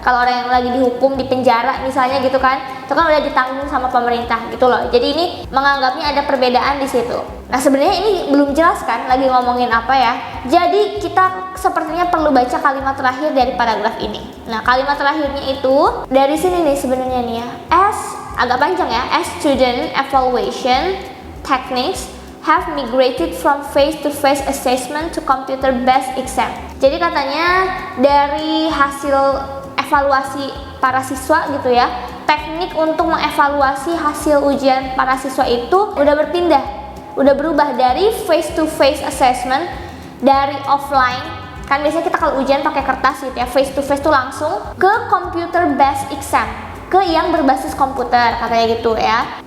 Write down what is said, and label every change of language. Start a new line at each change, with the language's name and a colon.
Indonesian: Kalau orang yang lagi dihukum di penjara misalnya gitu kan, itu kan udah ditanggung sama pemerintah gitu loh. Jadi ini menganggapnya ada perbedaan di situ. Nah, sebenarnya ini belum jelas kan lagi ngomongin apa ya. Jadi kita sepertinya perlu baca kalimat terakhir dari paragraf ini. Nah, kalimat terakhirnya itu dari sini nih sebenarnya nih ya. As agak panjang ya.
English: As student evaluation techniques have migrated from face-to-face assessment to computer-based exam.
Indonesian: Jadi katanya dari hasil evaluasi para siswa gitu ya, teknik untuk mengevaluasi hasil ujian para siswa itu udah berubah dari face-to-face assessment, dari offline. Kan biasanya kita kalau ujian pakai kertas gitu ya, face-to-face tuh langsung ke computer-based exam, ke yang berbasis komputer katanya gitu ya.